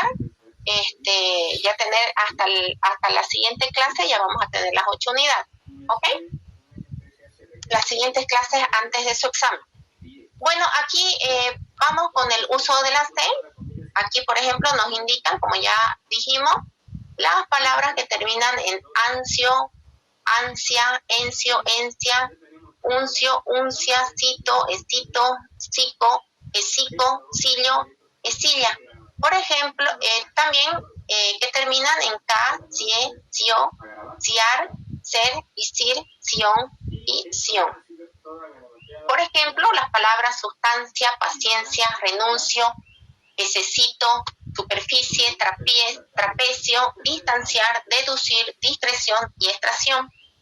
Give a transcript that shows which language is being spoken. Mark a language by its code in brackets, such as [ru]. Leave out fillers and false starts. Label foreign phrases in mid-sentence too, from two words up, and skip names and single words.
[es] Ya tener hasta la siguiente clase ya vamos a tener las 8 unidades. ¿Ok? Las siguientes clases antes de su examen. Bueno, aquí vamos con el uso de la C. Aquí, por ejemplo, nos indican, como ya dijimos, las palabras que terminan en ansio, ansia, encio, encia, uncio, uncia, cito, escito, cico, esico, sillo, esilla. Por ejemplo, también que terminan en K, cie, cio, ciar, ser, isir, sion y sion. Por ejemplo, las palabras sustancia, paciencia, renuncio, necesito, superficie, trapecio, distanciar, deducir, discreción y extracción.